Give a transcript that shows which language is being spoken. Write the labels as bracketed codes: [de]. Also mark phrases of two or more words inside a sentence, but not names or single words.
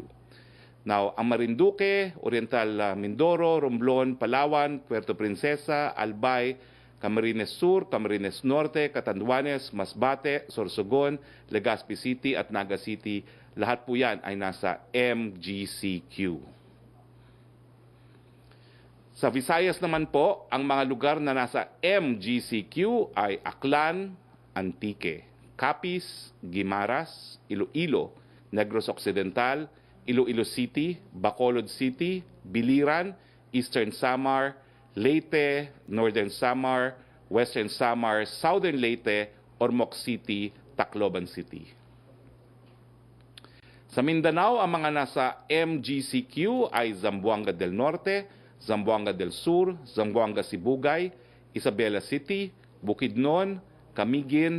[tl] Now, ang Marinduque, Oriental Mindoro, Romblon, Palawan, Puerto Princesa, Albay, Camarines Sur, Camarines Norte, Catanduanes, Masbate, Sorsogon, Legazpi City at Naga City, lahat po yan ay nasa MGCQ. Sa Visayas naman po, ang mga lugar na nasa MGCQ ay Aklan, Antique, Capiz, Guimaras, Iloilo, Negros Occidental, Iloilo City, Bacolod City, Biliran, Eastern Samar, Leyte, Northern Samar, Western Samar, Southern Leyte, Ormoc City, Tacloban City. Sa Mindanao, ang mga nasa MGCQ ay Zamboanga del Norte, Zamboanga del Sur, Zamboanga Sibugay, Isabela City, Bukidnon, Camiguin,